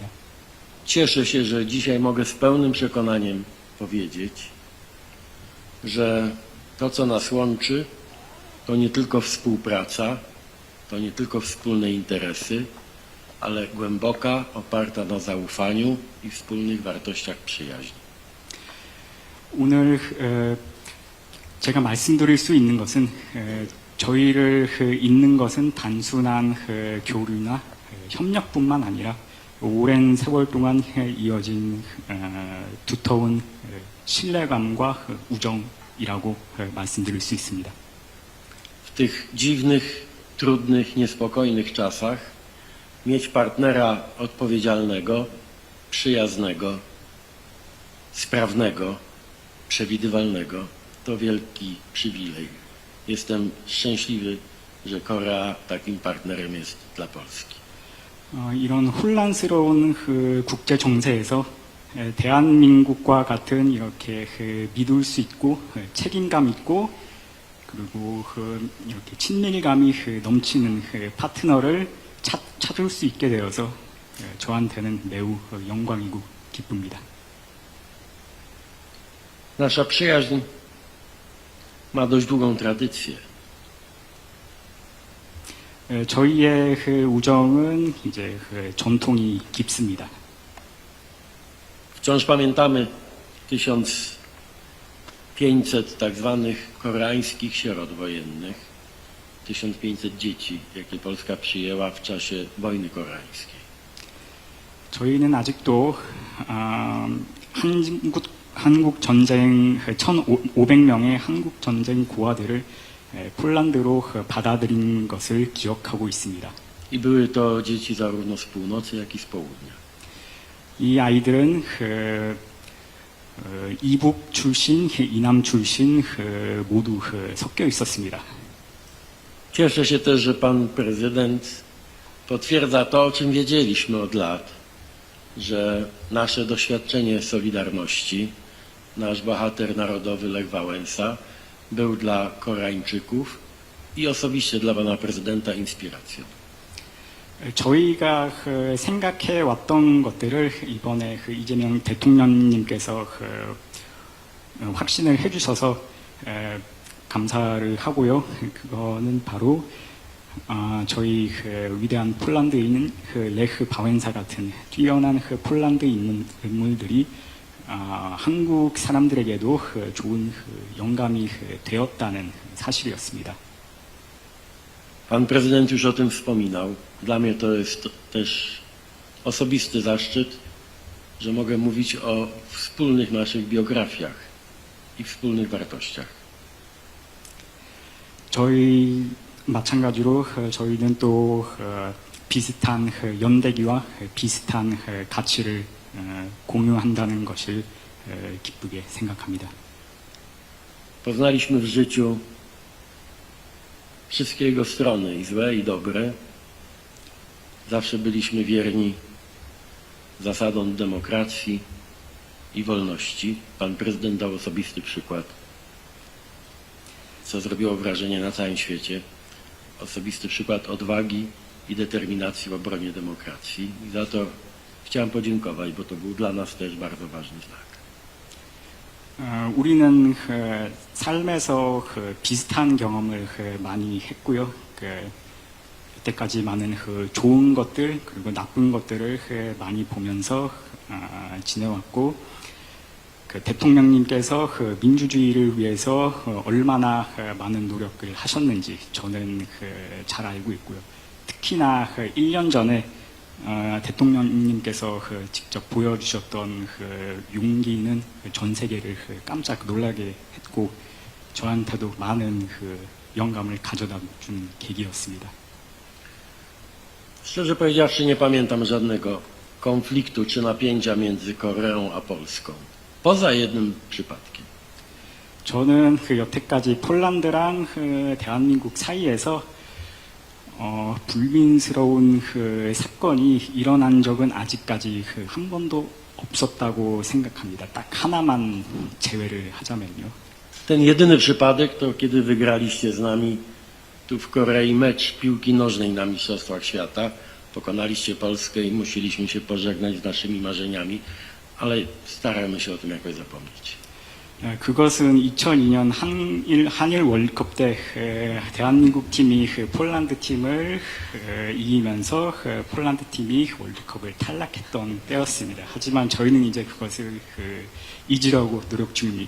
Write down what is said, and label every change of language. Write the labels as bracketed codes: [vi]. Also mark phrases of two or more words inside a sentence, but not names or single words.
[pl] Cieszę się, że dzisiaj mogę z pełnym przekonaniem powiedzieć, że to, co nas łączy, to nie tylko współpraca, to nie tylko wspólne interesy, ale głęboka, oparta na zaufaniu i wspólnych wartościach przyjaźni. [ko] 오늘 제가 말씀드릴 수 있는 것은 저희를 잇는 것은 단순한 교류나 협력뿐만 아니라 오랜 세월 동안 이어진 두터운 신뢰감과 우정이라고 말씀드릴 수 있습니다. [pl] W tych dziwnych, trudnych, niespokojnych czasach mieć partnera odpowiedzialnego, przyjaznego, sprawnego, przewidywalnego to wielki przywilej. Jestem szczęśliwy, że Korea takim partnerem jest dla Polski. [ko] 이런 혼란스러운 국제 정세에서 대한민국과 같은 이렇게 믿을 수 있고 책임감 있고 그리고 이렇게 친밀감이 넘치는 파트너를 찾을 수 있게 되어서 저한테는 매우 영광이고 기쁩니다. [pl] Nasza przyjaźń ma dość długą tradycję. [ko] 저희의 우정은 이제 전통이 깊습니다. [pl] Wciąż pamiętamy 1500 tak zwanych koreańskich sierot wojennych, 1500 dzieci, jakie Polska przyjęła w czasie wojny koreańskiej. [ko] 저희는 아직도 한국 전쟁 1,500명의 한국 전쟁 고아들을 폴란드로 받아들인 것을 기억하고 있습니다. [pl] I były to dzieci zarówno z północy, jak i z południa. [ko] 이 아이들은 이북 출신, 이남 출신 모두 섞여 있었습니다. [pl] Cieszę się też, że pan prezydent potwierdza to, o czym wiedzieliśmy od lat, że nasze doświadczenie Solidarności, nasz bohater narodowy Lech Wałęsa był dla Koreańczyków i osobiście dla pana prezydenta inspiracją. [ko] 저희가 생각해 왔던 것들을 이번에 이재명 대통령님께서 확신을 해주셔서 감사를 하고요. 그거는 바로 저희 위대한 폴란드인 레흐 바웬사 같은 뛰어난 폴란드 인물들이 한국 사람들에게도 좋은 영감이 되었다는 사실이었습니다. [pl] Pan prezydent już o tym wspominał. Dla mnie to jest też osobisty zaszczyt, że mogę mówić o wspólnych naszych biografiach i wspólnych wartościach. [ko] 저희 마찬가지로 저희는 또 비슷한 연대기와 비슷한 가치를 공유한다는 것을 기쁘게 생각합니다. [pl] Poznaliśmy w życiu wszystkie jego strony, i złe, i dobre. Zawsze byliśmy wierni zasadom demokracji i wolności. Pan prezydent dał osobisty przykład, co zrobiło wrażenie na całym świecie. Osobisty przykład odwagi i determinacji w obronie demokracji. I za to chciałem podziękować, bo to był dla nas też bardzo ważny znak. [ko] 우리는 삶에서 비슷한 경험을 많이 했고요. 이때까지 많은 좋은 것들 그리고 나쁜 것들을 많이 보면서 지내왔고 대통령님께서 민주주의를 위해서 얼마나 많은 노력을 하셨는지 저는 잘 알고 있고요. 특히나 1년 전에 대통령님께서 직접 보여주셨던 용기는 전 세계를 깜짝 놀라게 했고 저한테도 많은 영감을 가져다 준 계기였습니다. [pl] Szczerze powiedziawszy, nie pamiętam żadnego konfliktu czy napięcia między Koreą a Polską. Poza jednym przypadkiem. [ko] 저는 여태까지 폴란드랑 대한민국 사이에서 불민스러운 사건이 일어난 적은 아직까지 한 번도 없었다고 생각합니다. 딱 하나만 제외를 하자면요. [pl] Ten jedyny przypadek to kiedy wygraliście z nami tu w Korei mecz piłki nożnej na Mistrzostwach Świata. Pokonaliście Polskę i musieliśmy się pożegnać z naszymi marzeniami, ale staramy się o tym jakoś zapomnieć. [ko] 그것은 2002년 한일 월드컵 때 대한민국 팀이 폴란드 팀을 이기면서 폴란드 팀이 월드컵을 탈락했던 때였습니다. 하지만 저희는 이제 그것을 잊으려고 노력 중입니다.